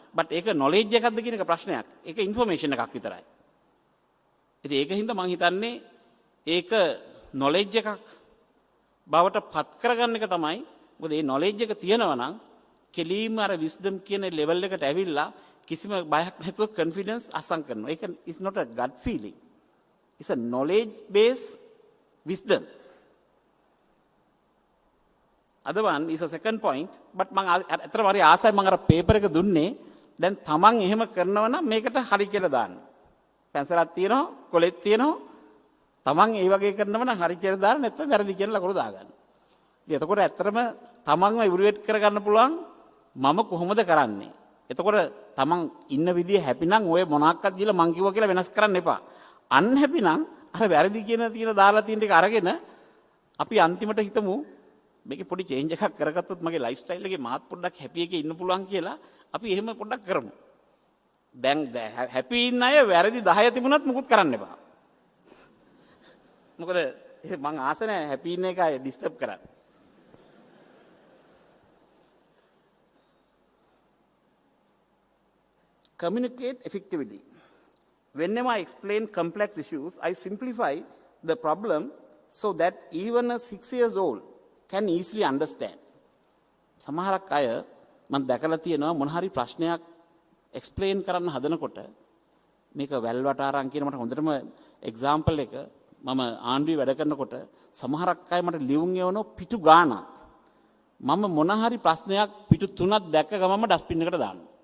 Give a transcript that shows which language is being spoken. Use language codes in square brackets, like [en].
[si] But ඒක knowledge එකක්ද කියන එක ප්‍රශ්නයක්. ඒක ইনফরমේෂන් එකක් විතරයි. ඉතින් ඒක හින්දා මම හිතන්නේ ඒක නොලෙජ් එකක් බවට පත් කරගන්න එක තමයි. මොකද මේ නොලෙජ් එක තියෙනවා නම් කෙලීම අර විස්ඩම් කියන ලෙවල් එකට ඇවිල්ලා කිසිම බයක් නැතුව කොන්ෆිඩන්ස් අසං කරනවා. [en] ඒක is not a gut feeling. It's a knowledge based wisdom. Other one is a second point. [si] But මම අතර වරි ආසයි මම අර පේපර් එක දුන්නේ. දැන් තමන් එහෙම කරනවා නම් මේකට හරි කියලා දාන්න. පැන්සලක් තියෙනවා, කොලෙත් තියෙනවා. තමන් ඒ වගේ කරනවා නම් හරි කියලා දාන්න නැත්නම් වැරදි කියලා ලකුණු දාගන්න. ඉතින් එතකොට ඇත්තටම තමන්ව ඉවලුවේට් කරගන්න පුළුවන් මම කොහොමද කරන්නේ. එතකොට තමන් ඉන්න විදිය හැපි නම් ඔය මොනක්වත් කියලා මං කිව්වා කියලා වෙනස් කරන්න එපා. අන්හැපි නම් අර වැරදි කියන දාලා තියෙන ටික අරගෙන අපි අන්තිමට හිතමු මේකේ පොඩි චේන්ජ් එකක් කරගත්තොත් මගේ ලයිෆ් ස්ටයිල් එකේ මාත් පොඩ්ඩක් හැපි එකේ ඉන්න පුළුවන් කියලා අපි එහෙම පොඩ්ඩක් කරමු. දැන් හැපි ඉන්න අය වැරදි 10 තිබුණත් මුකුත් කරන්න එපා. මොකද මං ආස නැහැ හැපි ඉන්න එක අය ඩිස්ටර්බ් කරන්න. [en] Communicate effectively. Whenever I explain complex issues, I simplify the problem so that even a 6 years old can easily understand. [si] සමහරක් අය මම දැකලා තියෙනවා මොන හරි ප්‍රශ්නයක් එක්ස්ප්ලেইন කරන්න හදනකොට මේක වැල් වටාරම් කියන මට හොඳටම එක්සැම්පල් එක මම ආණ්ඩුවේ වැඩ කරනකොට සමහරක් අය මට ලියුම් එවන පිටු ගානක් මම මොන හරි ප්‍රශ්නයක් පිටු 3ක් දැක්ක ගමන්ම ඩස්බින් එකට දානවා.